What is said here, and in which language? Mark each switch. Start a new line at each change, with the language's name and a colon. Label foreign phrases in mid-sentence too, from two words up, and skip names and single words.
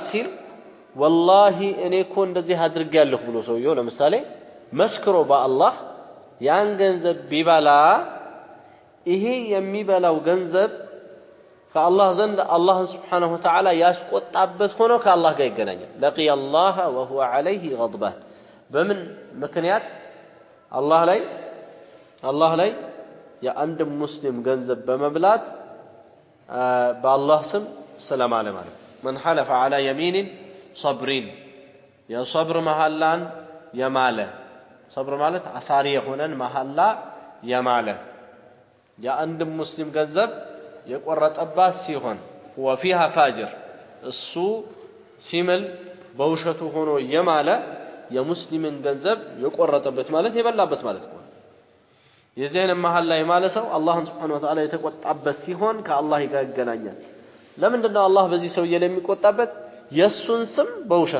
Amharic: ሲል والله እኔ እኮ እንደዚህ አድርጌያለሁ ብሎ ሰውየው ለምሳሌ መስክሮ በአላህ ያን ገንዘብ ቢበላ ይሄ የሚበላው ገንዘብ ከአላህ ዘንድ አላህ
Arabic: سبحانه وتعالى
Amharic: ያስቆጣበት ሆኖ ከአላህ ጋር ይገናኛል
Arabic: لقي الله وهو عليه غضبان
Amharic: በምን ምክንያት አላህ ላይ የአንድ ሙስሊም ገንዘብ በመብላት በአላህ ስም ሰላም አለ ማለት
Arabic: من حلف على يمين صبر يا صبر
Amharic: መሐላን የማለ صبر ማለት አሳሪ የሆነን መሐላ የማለ የአንድ ሙስሊም ገንዘብ የቆረጠባት ሲሆን
Arabic: وفيها فاجر
Amharic: እሱ ሲምል በውሸቱ ሆኖ የማለ የሙስሊምን ገንዘብ የቆረጠበት ማለት የበላበት ማለት ነው የዚህን መሐላ የማለ ሰው አላህን Subhanahu
Arabic: وتعالى
Amharic: የተቆጣበት ሲሆን ከአላህ ጋር ይገናኛል ለምንድን ነው አላህ በዚህ ሰው የሚቆጣበት የሱን ስም በውሸት